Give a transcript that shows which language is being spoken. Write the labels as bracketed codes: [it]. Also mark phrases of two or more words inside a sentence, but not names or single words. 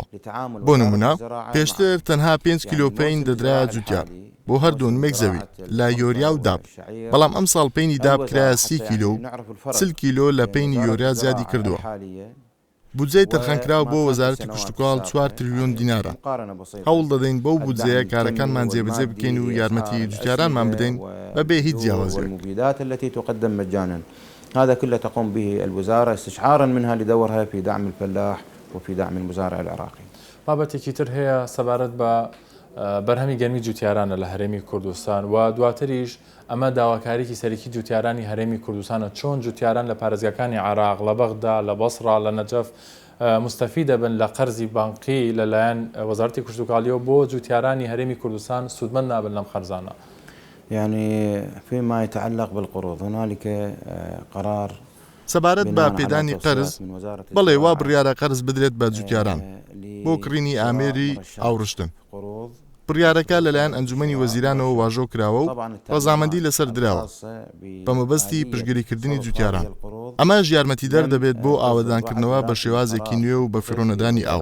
[ckb] بۆ نمونە پێشتر تەنها 5 کیلۆ پەین دەدرایە جوتیار بۆ هەردوو نمێک زەوی لە یۆریا و داب، بەڵام ئەم ساڵ پەینی داب کرایە 30 کیلۆ و 40 کیلۆ لە پەینی یۆریا زیادی کردووە. بودجەی تەرخانکراو بۆ وەزارەتی کوشتتوکاڵ 4 تریلیۆن دینارە. هەوڵ دەدەین بەو بودجەیە کارەکانمان جێبەجێ بکەین و یارمەتی جوتیارانمان بدەین بەبێ هیچ جیاوازیەک. [ar] التي تقدم مجانا هذا كله تقوم به الوزارة استشعارا منها لدورها في دعم الفلاح وفي دعم المزارع العراقي. [ckb] بابەتێکی تر هەیە سەبارەت بە بەرهەمی گەرمی جوتیارانە لە هەرێمی کوردستان و دواتریش ئەمە داواکاریی سەرەکی جوتیارانی هەرێمی کوردستانە چۆن جوتیاران لە پارێزگاکانی عێراق لە بەغدا لە بەسڕا لە نەجەف مستەفید دەبن لە قەرزی بانقی لەلایەن وەزارەتی کوشتتوکاڵیەوە بۆ جوتیارانی هەرێمی کوردستان سودمەند نابن لەم خەرزانە. [ar] يعني فيما يتعلق بالقروض هنالك قرار [ckb] سەبارەت بە پێدانی قەرز بەڵێ وا بڕیارە قەرز بدرێت بە جوتیاران بۆ کڕینی ئامێری ئاوڕشتن. بڕیارەکە لەلایەن ئەنجومەنی وەزیرانەوە واژۆ کراوە و ڕەزامەندی لەسەر درراوە بە مەبەستی پشتگیریکردنی جوتیاران. ئەمەش یارمەتیدەر دەبێت بۆ ئاوەدانکردنەوە بە شێوازێکی نوێ و بە فڕۆنەدانی ئاو.